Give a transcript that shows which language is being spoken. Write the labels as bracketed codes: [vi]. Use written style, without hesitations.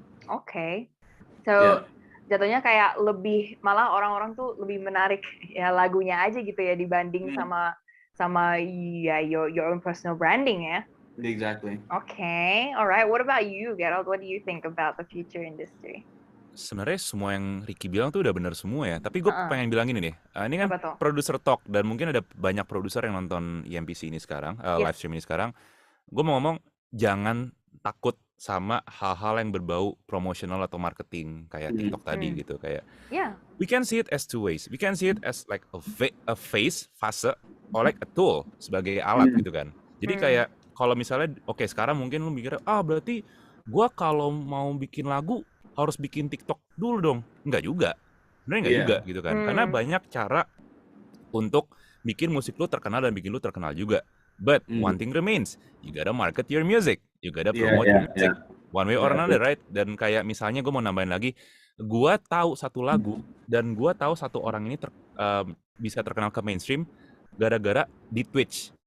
[id] Okay. So, jatuhnya kayak malah orang-orang tuh lebih menarik ya lagunya aja gitu ya dibanding sama ya [en] your own personal branding [id] ya. [en] Exactly. Okay. Alright. What about you, Gerald? What do you think about the future industry? [id] Sebenarnya semua yang Ricky bilang tuh udah benar semua ya. Tapi gue pengen bilang ini nih. Ini kan produser talk dan mungkin ada banyak produser yang nonton EMPC ini sekarang, live stream ini sekarang. Gue mau ngomong jangan takut sama hal-hal yang berbau promotional atau marketing kayak TikTok tadi gitu kayak. [en] We can see it as two ways. We can see it as like a fase or like a tool [id] sebagai alat gitu kan. Jadi kayak kalau misalnya sekarang mungkin lu mikir berarti gue kalau mau bikin lagu harus bikin TikTok dulu dong. Enggak juga. Sebenarnya enggak juga gitu kan. Karena banyak cara untuk bikin musik lu terkenal dan bikin lu terkenal juga. [en] But one thing remains. You gotta market your music. You gotta promote your music. One way or another, right? [id] Dan kayak misalnya gue mau nambahin lagi. Gue tahu satu lagu dan gue tahu satu orang ini bisa terkenal ke mainstream gara-gara di Twitch.